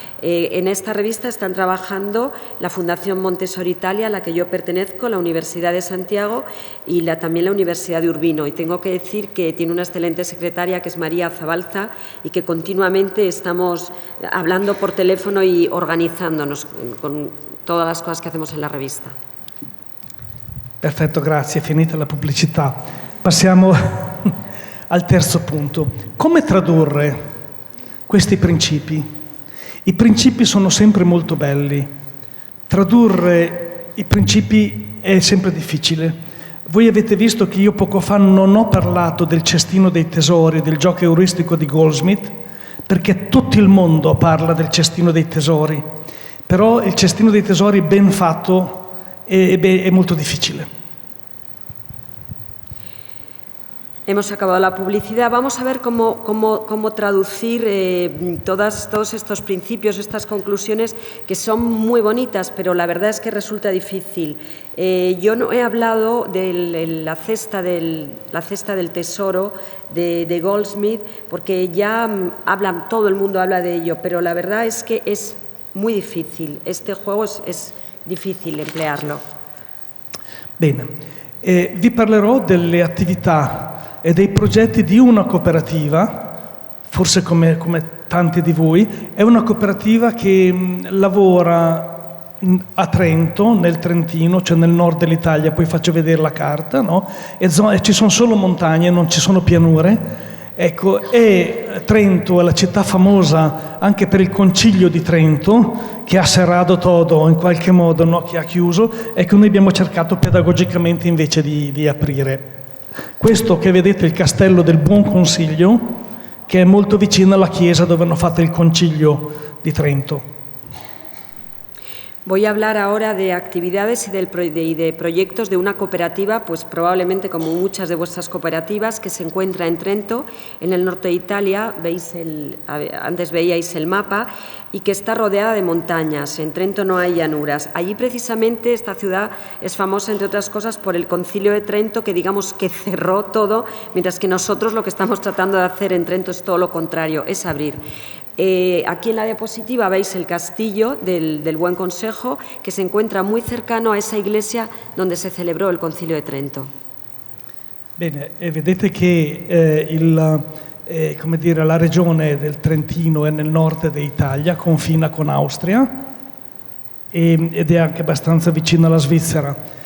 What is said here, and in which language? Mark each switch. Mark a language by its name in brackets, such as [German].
[Spanish] En esta revista están trabajando la Fundación Montessori Italia, a la que yo pertenezco, la Universidad de Santiago y también la Universidad de Urbino. Y tengo que decir que tiene una excelente secretaria, que es María Zabalza, y que continuamente estamos hablando por teléfono y organizándonos con todas las cosas que hacemos en la revista. [Italian] Perfetto, grazie. Finita la pubblicità. Passiamo al terzo punto. Come tradurre questi principi? I principi sono sempre molto belli. Tradurre i principi è sempre difficile. Voi avete visto che io poco fa non ho parlato del cestino dei tesori, del gioco euristico di Goldsmith, perché tutto il mondo parla del cestino dei tesori. Però il cestino dei tesori ben fatto è molto difficile. [Spanish] Hemos acabado la publicidad. Vamos a ver cómo traducir todos estos principios, estas conclusiones que son muy bonitas, pero la verdad es que resulta difícil. Yo no he hablado de la cesta del tesoro de Goldsmith, porque ya todo el mundo habla de ello, pero la verdad es que es muy difícil. Este juego es difícil emplearlo. [Italian] Bene, vi parlerò delle attività e dei progetti di una cooperativa, forse come tanti di voi, è una cooperativa che lavora a Trento, nel Trentino, cioè nel nord dell'Italia, poi faccio vedere la carta, no? E ci sono solo montagne, non ci sono pianure. Ecco, e Trento è la città famosa anche per il Concilio di Trento, che ha serrato todo in qualche modo, no? Che ha chiuso, e che noi abbiamo cercato pedagogicamente invece di aprire. Questo che vedete è il castello del Buon Consiglio, che è molto vicino alla chiesa dove hanno fatto il Concilio di Trento. [Spanish] Voy a hablar ahora de actividades y de proyectos de una cooperativa, pues probablemente como muchas de vuestras cooperativas, que se encuentra en Trento, en el norte de Italia. Antes veíais el mapa, y que está rodeada de montañas. En Trento no hay llanuras. Allí precisamente esta ciudad es famosa, entre otras cosas, por el Concilio de Trento, que digamos que cerró todo, mientras que nosotros lo que estamos tratando de hacer en Trento es todo lo contrario, es abrir. Aquí en la diapositiva veis el castillo del Buen Consejo, que se encuentra muy cercano a esa iglesia donde se celebró el Concilio de Trento. [Italian] Bene, vedete che come dire, la regione del Trentino è nel nord d'Italia, confina con Austria ed è anche abbastanza vicino alla Svizzera.